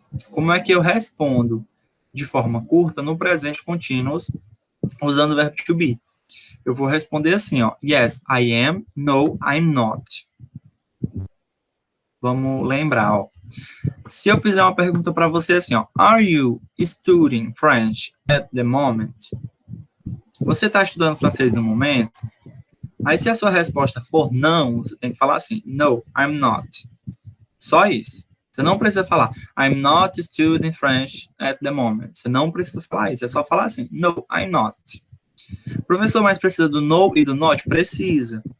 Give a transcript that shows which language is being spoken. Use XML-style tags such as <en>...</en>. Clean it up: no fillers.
<pt>Como é que eu respondo de forma curta no presente contínuo usando o verbo to be? Eu vou responder assim, ó.</pt> <en>Yes, I am. No, I'm not.</en> <pt>Vamos lembrar, ó. Se eu fizer uma pergunta para você assim, ó.</pt> <en>Are you studying French at the moment?</en> <pt>Você está estudando francês no momento? Aí, se a sua resposta for não, você tem que falar assim,</pt> <en>no, I'm not.</en> <pt>Só isso. Você não precisa falar,</pt> <en>I'm not studying French at the moment.</en> <pt>Você não precisa falar isso, é só falar assim,</pt> <en>no, I'm not.</en> <pt>Professor, mas precisa do no e do not? Precisa.</pt>